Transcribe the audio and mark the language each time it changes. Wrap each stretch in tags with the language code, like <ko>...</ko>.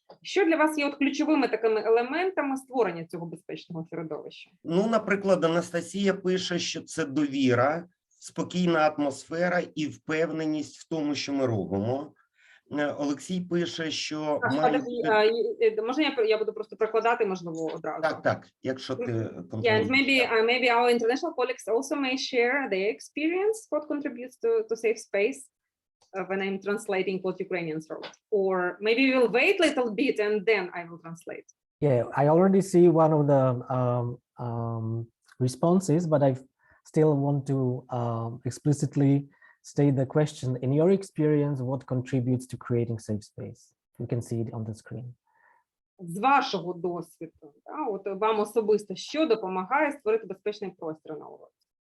<uk>Що для вас є от ключовими такими елементами створення цього безпечного середовища? Ну, наприклад, Анастасія пише, що це довіра, спокійна атмосфера і впевненість в тому, що ми робимо. Олексій пише, що можна я буду просто перекладати, можливо, одразу. Так, якщо ти</uk> <en>Yeah, maybe our international colleagues also may share their experience, what contributes to safe space when I'm translating what Ukrainians wrote. Or maybe we'll wait a little bit and then I will translate. Yeah, I already see one of the responses, but I still want to explicitly state the question. In your experience, what contributes to creating safe space? You can see it on the screen.</en> <uk>З вашого досвіду, от вам особисто, що допомагає створити безпечний простір на уроці?</uk>